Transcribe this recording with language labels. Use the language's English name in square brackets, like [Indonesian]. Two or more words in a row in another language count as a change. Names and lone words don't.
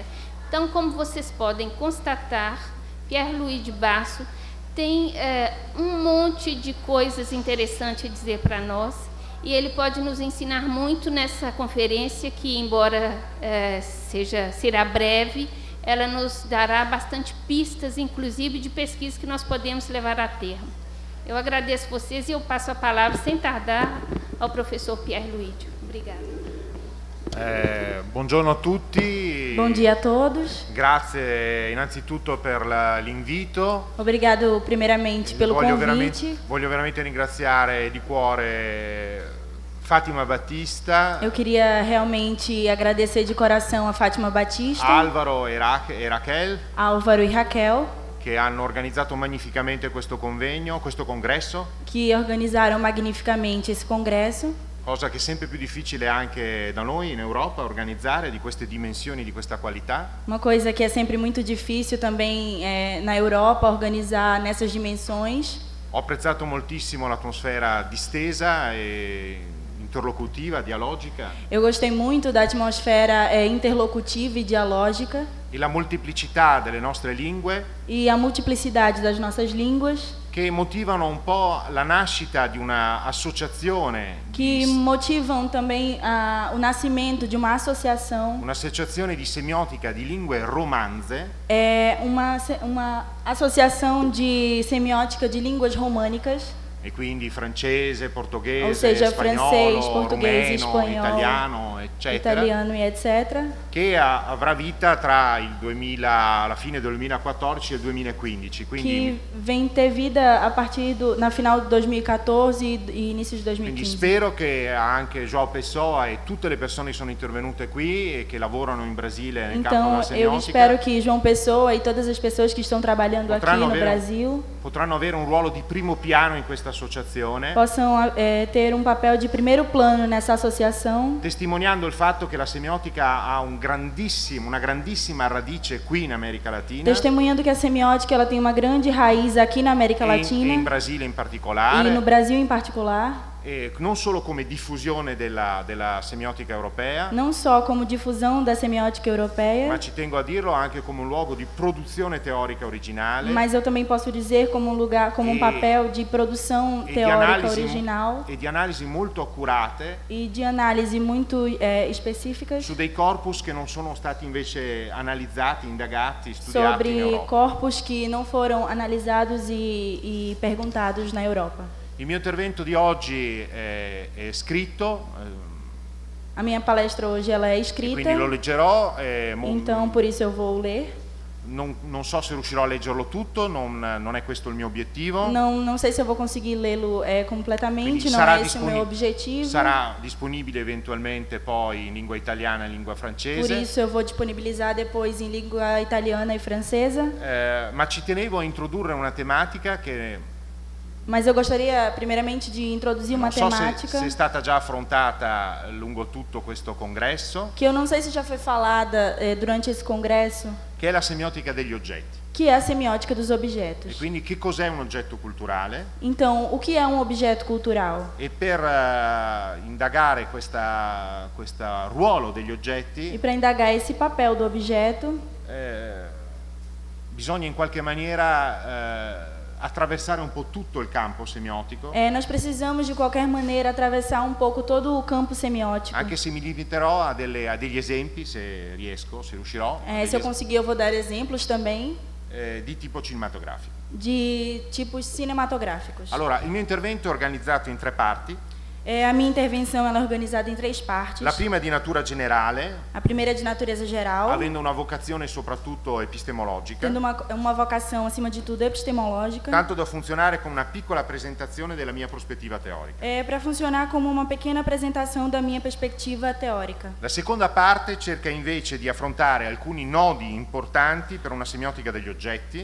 [Portuguese] Então, como vocês podem constatar, Pierre-Louis de Basso tem um monte de coisas interessantes a dizer para nós, e ele pode nos ensinar muito nessa conferência, que, embora será breve, ela nos dará bastante pistas, inclusive de pesquisa que nós podemos levar a termo. Eu agradeço vocês e eu passo a palavra, sem tardar, ao professor Pierre-Louis. Obrigada. [Italian] Buongiorno a tutti. [Portuguese] Bom dia a todos. [Italian] Grazie innanzitutto per l'invito. [Portuguese] Obrigado primeiramente pelo convite. [Italian] Voglio veramente ringraziare di cuore Fátima Batista. [Portuguese] Eu queria realmente agradecer de coração a Fátima Batista, Álvaro e Raquel, Álvaro e Raquel, [Italian] che hanno organizzato magnificamente questo convegno, questo congresso. [Portuguese] que organizaram magnificamente esse congresso. [Italian] Cosa che è sempre più difficile anche da noi in Europa organizzare, di queste dimensioni, di questa qualità. [Portuguese] Uma coisa que é sempre muito difícil também na Europa organizar nessas dimensões. [Italian] Ho apprezzato moltissimo l'atmosfera distesa e interlocutiva, dialogica. [Portuguese] Eu gostei muito da atmosfera interlocutiva e dialógica. [Italian] E la molteplicità delle nostre lingue. [Portuguese] E a multiplicidade das nossas línguas. [Italian] Che motivano un po' la nascita di una associazione. [Portuguese] Que motivam também o nascimento de uma associação. [Italian] Un'associazione di semiotica di lingue romanze. [Portuguese] É uma associação de semiótica de línguas românicas. [Italian] E quindi francese, portoghese, [Portuguese] ou seja, [Italian] spagnolo, [Portuguese] francês, português, [Italian] rumeno, [Portuguese] espanhol, [Italian] italiano, eccetera, [Portuguese] italiano e etc. [Italian] Che avrà vita tra il 2000, la fine del 2014 e il 2015. Quindi, [Portuguese] que vem ter vida a partir na final de 2014 e início de 2015. [Italian] Quindi spero che anche João Pessoa e tutte le persone che sono intervenute qui e che lavorano in Brasile nel campo della [Portuguese] Então, eu [Italian] semiotica, [Portuguese] espero que João Pessoa e todas as pessoas que estão trabalhando aqui no Brasil [Italian] potranno avere un ruolo di primo piano in questa associazione, [Portuguese] possam ter um papel de primeiro plano nessa associação, [Italian] testimoniando il fatto che la semiotica ha una grandissima radice qui in America Latina, [Portuguese] testemunhando que a semiótica ela tem uma grande raiz aqui na América Latina [Italian] e in Brasile in particolare, [Portuguese] e no Brasil em particular. [Italian] Non solo come diffusione della semiotica europea, [Portuguese] não só como difusão da semiótica europeia, [Italian] ma ci tengo a dirlo anche come un luogo di produzione teorica originale, [Portuguese] mas eu também posso dizer como um lugar, como um papel de produção teórica original [Italian] e di analisi molto accurate [Portuguese] e de análise muito específicas [Italian] su dei corpus che non sono stati invece analizzati, indagati, studiati in [Portuguese] sobre [Italian] Europa. [Portuguese] corpos que não foram analisados e perguntados na Europa. [Italian] Il mio intervento di oggi è scritto, [Portuguese] a minha palestra hoje ela é escrita, [Italian] quindi lo leggerò. [Portuguese] Então por isso eu vou ler. [Italian] Non so se riuscirò a leggerlo tutto, non è questo il mio obiettivo. [Portuguese] Não sei se eu vou conseguir lê-lo completamente, não é esse o meu objetivo. [Italian] Sarà disponibile eventualmente poi in lingua italiana e lingua francese. [Portuguese] Por isso eu vou disponibilizar depois em língua italiana e francesa. [Italian] Ma ci tenevo a introdurre una tematica che [Portuguese] Mas eu gostaria primeiramente de introduzir uma [Italian] Non so [Portuguese] temática [Italian] se è stata già affrontata lungo tutto questo congresso, [Portuguese] que eu não sei se já foi falada durante esse congresso, [Italian] che è la semiotica degli oggetti. [Portuguese] que é a semiótica dos [Italian] E [Portuguese] objetos. [Italian] quindi che cos'è un oggetto culturale? [Portuguese] Então, o que é um objeto cultural? [Italian] E per indagare questo ruolo degli [Portuguese] E [Italian] oggetti [Portuguese] para indagar esse papel do objeto, [Italian] bisogna in qualche maniera attraversare un po' tutto il campo semiotico, [Portuguese] nós precisamos de qualquer maneira atravessar um pouco todo o campo semiótico. [Italian] anche se mi limiterò a degli esempi, se riesco, se riuscirò, [Portuguese] Se eu conseguir, eu vou dar exemplos também [Italian] di tipo cinematografico. [Portuguese] de tipos cinematográficos. [Italian] Allora, il mio intervento è organizzato in 3 parti. [Portuguese] A minha intervenção ela é organizada em 3 partes. [Italian] La prima è di natura generale, [Portuguese] A primeira é de natureza geral, [Italian] avendo una vocazione soprattutto epistemologica, [Portuguese] tendo uma vocação, acima de tudo, epistemológica, [Italian] tanto da funzionare come una piccola presentazione della mia prospettiva teorica. [Portuguese] para funcionar como uma pequena apresentação da minha perspectiva teórica. [Italian] La seconda parte cerca invece di affrontare alcuni nodi importanti per una semiotica degli oggetti,